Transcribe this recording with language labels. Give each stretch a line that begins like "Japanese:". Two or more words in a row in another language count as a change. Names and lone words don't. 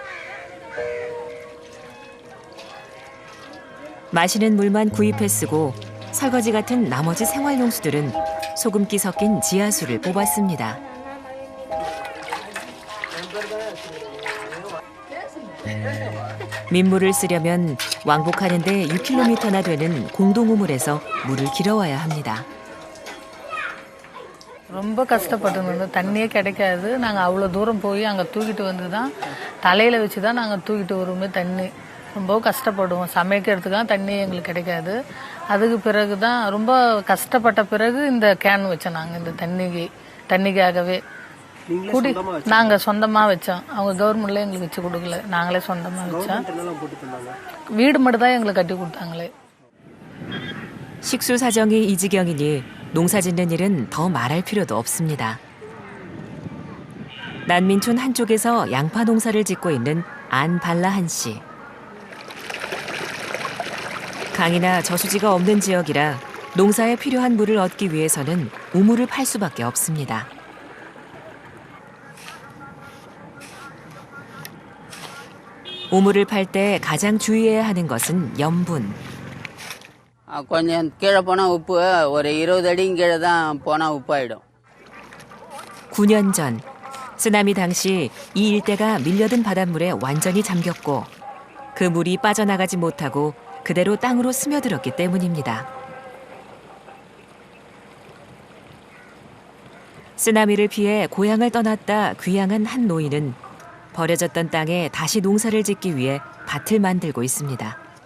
Korean: 마시는 물만 구입해 쓰고 설거지 같은 나머지 생활용수들은 소금기 섞인 지하수를 뽑았습니다. 민물을 쓰려면 왕복하는데 6km나 되는 공동우물에서 물을 길어와야 합니다.
Tamil: ரொம்ப கஷ்டப்பட்டு தண்ணியே கிடைக்காது. நாங்கள் அவ்வளோ தூரம் போய் அங்கே தூக்கிட்டு வந்து தான் தலையில் வச்சு தான் நாங்கள் தூக்கிட்டு வருவோமே தண்ணி. ரொம்ப கஷ்டப்படுவோம். சமைக்கிறதுக்காக தண்ணி எங்களுக்கு கிடைக்காது. அதுக்கு பிறகு தான் ரொம்ப கஷ்டப்பட்ட பிறகு இந்த கேன் வச்சோம் நாங்கள் இந்த தண்ணிக்காகவே. குடி நாங்கள் சொந்தமாக வச்சோம். அவங்க கவர்மெண்ட்ல எங்களுக்கு வச்சு கொடுக்கல. நாங்களே சொந்தமாக வச்சோம். வீடு மட்டும் தான் எங்களுக்கு கட்டி கொடுத்தாங்களே.
Korean: 식수 사정이 이 지경이니 농사짓는 일은 더 말할 필요도 없습니다. 난민촌 한쪽에서 양파 농사를 짓고 있는 안발라한 씨. 강이나 저수지가 없는 지역이라 농사에 필요한 물을 얻기 위해서는 우물을 팔 수밖에 없습니다. 우물을 팔 때 가장 주의해야 하는 것은 염분.
Tamil: கொஞ்சம் கீழே போனால் உப்பு ஒரு 20 அடியும் கீழே தான் போனால் உப்பாயிடும்.
Korean: 9년 전 쓰나미 당시 이 일대가 밀려든 바닷물에 완전히 잠겼고 그 물이 빠져나가지 못하고 그대로 땅으로 스며들었기 때문입니다. 쓰나미를 피해 고향을 떠났다 귀향한 한 노인은 버려졌던 땅에 다시 농사를 짓기 위해 밭을 만들고 있습니다.